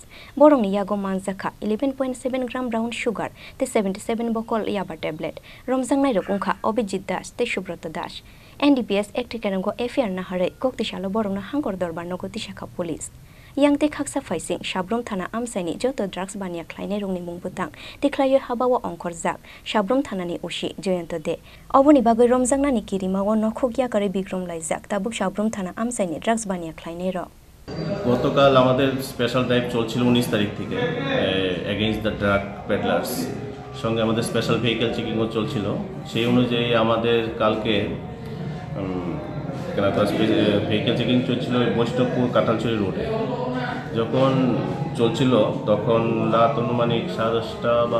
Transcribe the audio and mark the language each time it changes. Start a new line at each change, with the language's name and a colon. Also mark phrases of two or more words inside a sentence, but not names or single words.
Kok Borok: Bohrokni Yago Manjakha 11.7 gram
English: brown sugar
Kok Borok: te 77 Bokol Yaba tablet Romjaknairok wngkha Abhijit te Subrata NDPS Ektikango FIR na hare koktisalo Bohrokno hangkor dorbar nogoti shakha police Yang te khaksa faising Sabroom Thana amsaini joto drugs Baniya Khlainairokni mungbutang tiklayo habawa ongkorjak Sabroom Thanani usi jeyonto de Oboni bagoi Romjaknani kirimawo nokhogya kare bikrom laijak tabuk Sabroom Thana amsaini drugs Baniya Khlainairok
Bangla: গতকাল আমাদের
English: special drive
Bangla: চলছিল 19 তারিখ থেকে
English: against the drug peddlers
Bangla: সঙ্গে আমাদের
English: special vehicle checking
Bangla: চলছিল সেই অনুযায়ী আমাদের কালকে
English: vehicle checking
Bangla: চলছিল বৈষ্ণবপুর কাঁঠালছড়ি রোডে যখন চলছিল তখন রাত অনুমানিক 10:30 বা